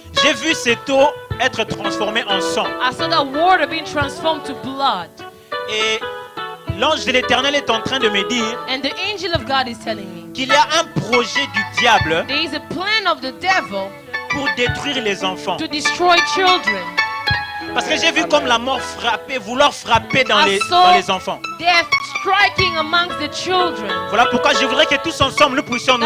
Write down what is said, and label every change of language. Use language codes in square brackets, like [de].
[fr] J'ai vu cette eau être transformée en sang. [en] I saw that water being transformed to blood. [fr] Et l'ange de l'Éternel est en train de me dire [en] And the angel of God is telling me [fr] qu'il y a un projet du diable [en] There is a plan of the devil [fr] pour détruire les enfants. [en] to destroy children. [fr] Parce que j'ai vu comme la mort frapper, vouloir frapper dans [en] I [fr] les [en] saw [fr] enfants. [en] death striking amongst the children. [fr] Voilà pourquoi je voudrais que tous ensemble nous puissions nous